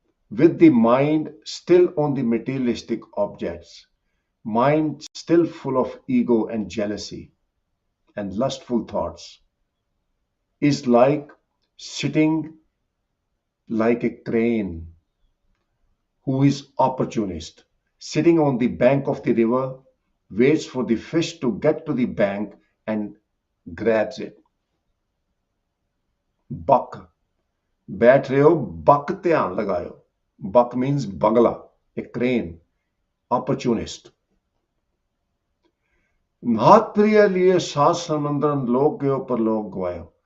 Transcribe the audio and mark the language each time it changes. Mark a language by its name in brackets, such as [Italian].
[English] with the mind still on the materialistic objects, mind still full of ego and jealousy and lustful thoughts, is like sitting like a crane who is opportunist, sitting on the bank of the river, waits for the fish to get to the bank and grabs it. [Hindi] Buck, बैठ रहे हो, buck ध्यान लगायो. [English] Buck means bangla, a crane, opportunist. [Hindi] नाथ प्रिय लिए सात समंदर लोक गयो पर लोक गवायो.